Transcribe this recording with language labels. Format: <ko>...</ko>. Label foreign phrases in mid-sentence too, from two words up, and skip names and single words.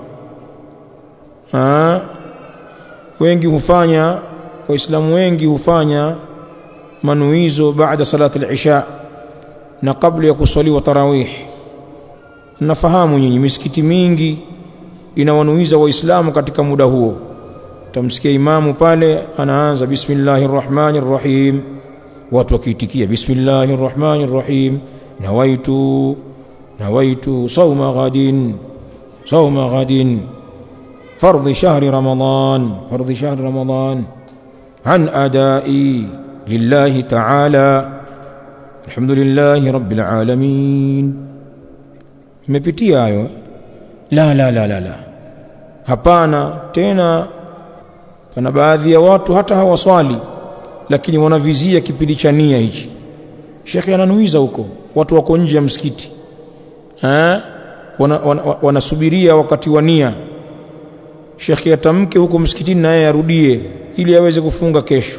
<sw>Waislamu wengi hufanya manuizo baada</sw> <ar>صلاة العشاء</ar> <sw>na kabla ya kuswaliwa tarawih. Nafahamu nyinyi misikiti mingi inawanuiza waislamu katika muda huo. Tamsikia imamu pale anaanza</sw> <ar>بسم الله الرحمن الرحيم,</ar> <sw>watu wakiitikia</sw> <ar>بسم الله الرحمن الرحيم نويت صوم غد فرض شهر رمضان أداء لله تعالى الحمد لله رب العالمين.</ar> <sw>Mmepitia hayo? La, hapana. Tena pana baadhi ya watu hata hawaswali lakini wanavizia kipindi cha nia hichi. Shekhi ananuiza huko, watu wako nje ya msikiti wanasubiria wakati wa nia, shekhi atamke huko msikitini na yeye arudie ili aweze kufunga kesho.</sw>